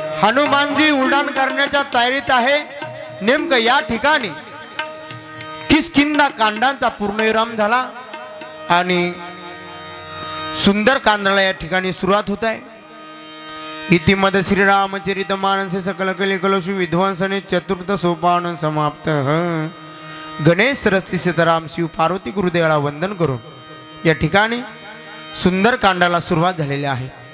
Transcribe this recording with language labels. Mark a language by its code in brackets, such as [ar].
[mr] हनुमानजी उड्डाण करण्याच्या तयारीत आहे। नेमकं या ठिकाणी किष्किंधा कांडांचा पूर्णविराम झाला आणि सुंदर कांडाला या ठिकाणी सुरुवात होत आहे। [sa] इतिमद श्रीरामचरित मानसे सकल कले कलशु विध्वंसने चतुर्थ सोपान समाप्त। [mr] गणेश सरस्वती सीताराम शिव पार्वती गुरुदेवाला वंदन करून या ठिकाणी सुंदर कांडाला सुरुवात झालेली आहे।